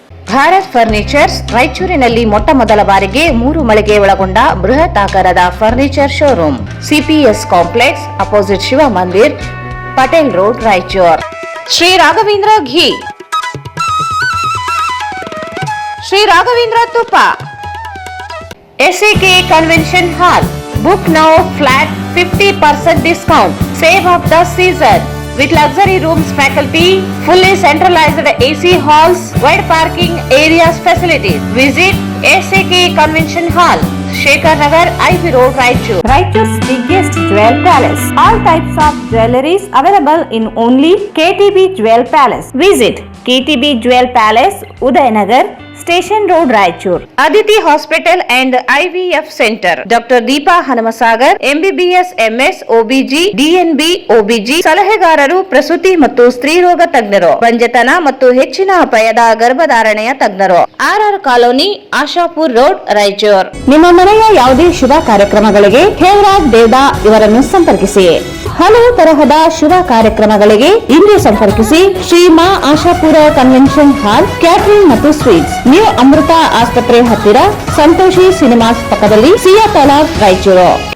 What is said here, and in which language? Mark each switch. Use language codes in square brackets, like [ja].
[kn] Bharat furnitures ರಾಯಚೂರಿನಲ್ಲಿ ಮೊಟ್ಟ ಮೊದಲ ಬಾರಿಗೆ 3 ಮಳಿಗೆ ಒಳಗೊಂಡ ಬೃಹತ್ ಆಕಾರದ furniture showroom, CPS complex opposite Shiva ಮಂದಿರ್, ಪಟೇಲ್ ರೋಡ್, ರಾಯಚೂರ್. ಶ್ರೀ ರಾಘವೇಂದ್ರ ಘೀ, ಶ್ರೀ ರಾಘವೇಂದ್ರ ತುಪ್ಪ, SAK convention hall. [en] Book now flat 50% discount. Save of the season with luxury rooms, faculty, fully centralized AC halls, wide parking areas facilities. Visit SAK Convention Hall, Shekhar Nagar, IV Road, Raichur. Raichur's biggest jewel palace. All types of jewelries available in only KTB Jewel Palace. Visit KTB Jewel Palace, Udayanagar, Station Road, Raichur. Aditi Hospital and IVF Center. Dr. Deepa Hanamasagar, MBBS, MS, OBG, DNB, OBG. [kn] ಸಲಹೆಗಾರರು ಪ್ರಸೂತಿ ಮತ್ತು ಸ್ತ್ರೀರೋಗ ತಜ್ಞರು, ಬಂಜತನ ಮತ್ತು ಹೆಚ್ಚಿನ ಅಪಾಯದ ಗರ್ಭಧಾರಣೆಯ ತಜ್ಞರು. RR colony, Ashapur road, Raichur. ನಿಮ್ಮ ಮನೆಯ ಯಾವುದೇ ಶುಭ ಕಾರ್ಯಕ್ರಮಗಳಿಗೆ ಹೇಮರಾಜ್ ದೇವದಾ ಇವರನ್ನು ಸಂಪರ್ಕಿಸಿ. ಹಲವು ತರಹದ ಶುಭ ಕಾರ್ಯಕ್ರಮಗಳಿಗೆ ಇಂದು ಸಂಪರ್ಕಿಸಿ ಶ್ರೀ ಮಾ ಆಶಾಪುರ ಕನ್ವೆನ್ಷನ್ ಹಾಲ್, ಕ್ಯಾಟರಿಂಗ್ ಮತ್ತು ಸ್ವೀಟ್ಸ್, ನ್ಯೂ ಅಮೃತ ಆಸ್ಪತ್ರೆ ಹತ್ತಿರ, ಸಂತೋಷಿ ಸಿನಿಮಾಸ್ ಪಕ್ಕದಲ್ಲಿ, ಸಿಯಾ ತಾಲಾಬ್, ರಾಯಚೂರು.